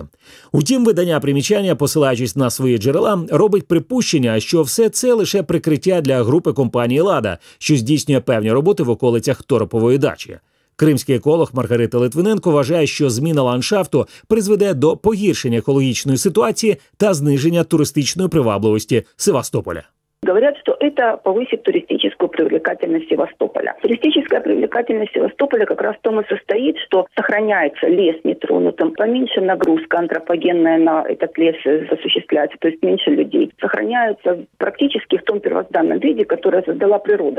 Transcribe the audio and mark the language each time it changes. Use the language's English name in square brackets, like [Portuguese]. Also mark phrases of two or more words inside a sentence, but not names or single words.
[Ukrainian] Утім, видання «Примічання», посилаючись на свої джерела, робить припущення, що все це лише прикриття для групи компанії «Лада», що здійснює певні роботи в околицях Торопової дачі. Кримський еколог Маргарита Литвиненко вважає, що зміна ландшафту призведе до погіршення екологічної ситуації та зниження туристичної привабливості Севастополя. [Russian] Говорят, что это повысит туристическую привлекательность Севастополя. Туристическая привлекательность Севастополя как раз в том и состоит, что сохраняется лес нетронутым, поменьше нагрузка антропогенная на этот лес осуществляется, то есть меньше людей. Сохраняются практически в том первозданном виде, которое создала природа.